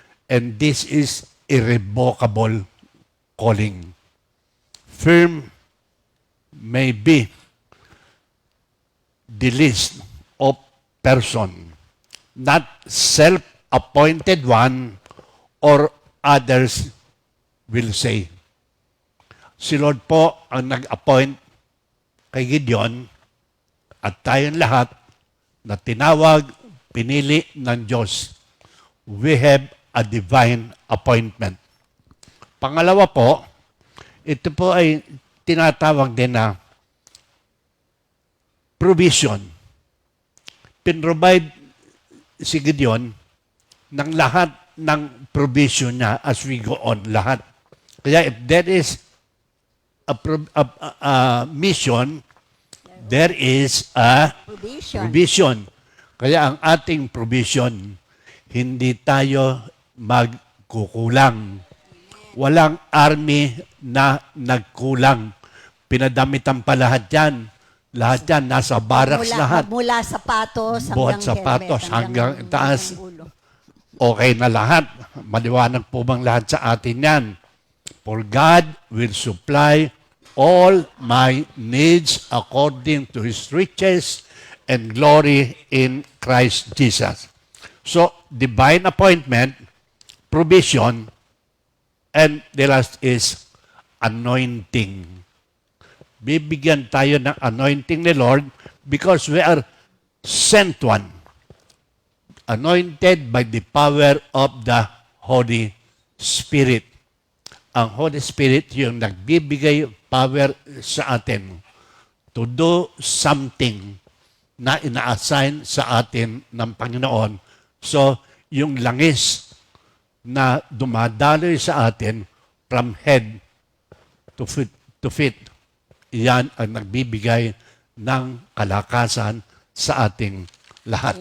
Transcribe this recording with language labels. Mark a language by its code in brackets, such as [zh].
[en] And this is irrevocable calling. Firm may be the list of person, not self-appointed one or others will say. [tl] Si Lord po ang nag-appoint kay Gideon at tayong lahat na tinawag, pinili ng Diyos. [en] We have a divine appointment. [tl] Pangalawa po, ito po ay tinatawag din na provision. Pinrovide si Gideon ng lahat ng provision niya as we go on. Lahat. [en] Kaya if there is a mission, there is a provision. [tl] Kaya ang ating provision, hindi tayo magkukulang. Walang army na nagkulang. Pinadamitan pa lahat yan. Lahat yan, nasa barracks lahat. Mula sapatos Buhat hanggang sapatos helmet, hanggang taas. ulo. Okay na lahat. Maliwanag po bang lahat sa atin yan? [en] For God will supply all my needs according to His riches and glory in Christ Jesus. So, divine appointment, provision, and the last is anointing. [tl] Bibigyan tayo ng anointing ni Lord because we are sent one. [en] Anointed by the power of the Holy Spirit. [tl] Ang Holy Spirit yung nagbibigay power sa atin to do something na ina-assign sa atin ng Panginoon. So, yung langis na dumadaloy sa atin from head to feet, yan ang nagbibigay ng kalakasan sa ating lahat.